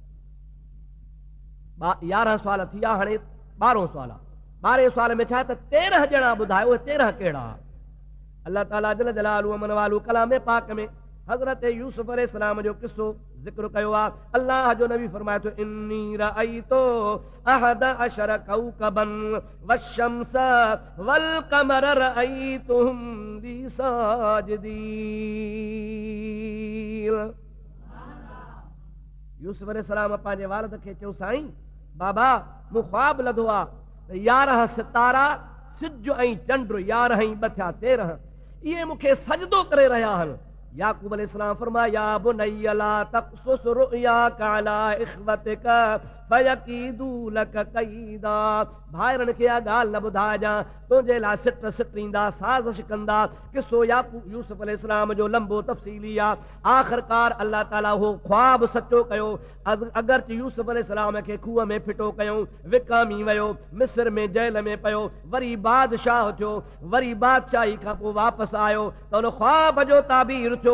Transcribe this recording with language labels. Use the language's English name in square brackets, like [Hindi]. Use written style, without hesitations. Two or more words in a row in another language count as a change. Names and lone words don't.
[Sindhi] 11 सवाल थी विया हाणे 12हों सवाल आहे। 12हें सवाल में छा त 13 ॼणा ॿुधायो उहे 13 कहिड़ा। अल्लाह ताला [Arabic] جل جلاله [Sindhi] मन वालू कलाम पाक में हज़रत यूसुफ अलैहिस्सलाम जो किस्सो ज़िक्र कयो आहे। الله جو نبي فرمائي ٿو [Arabic] إني رأيت أحد عشر كوكبا والشمس والقمر رأيتهم لي ساجدين. [Sindhi] यूसुफ अलैहिस्सलाम पंहिंजे वालिद खे चयो साईं बाबा मूं ख्वाब लधो आहे 11 सितारा सिज ऐं चंड 11 ऐं 2 थिया 13 इहे मूंखे सजदो करे रहिया आहिनि। يعقوب عليه السلام فرمايا [Arabic] يا بني لا تقصص رؤياك على إخوتك فيكيدوا لك كيدا. [Sindhi] भाइरनि खे इहा ॻाल्हि न ॿुधाइजां तुंहिंजे लाइ सिट सिटींदा साज़िश कंदा। किसो याकूब यूसुफ अलैहिस्सलाम जो लंबो तफ़सीली आहे। आख़िरकार अल्लाह ताला हो ख्वाब सचो कयो। अगरचे यूसुफ अलैहिस्सलाम खे खूह में फिटो कयूं विकामी वियो मिस्र में जेल में पियो वरी बादशाह थियो वरी बादशाही खां पोइ वापसि आयो त उन ख्वाब जो ताबीर थियो।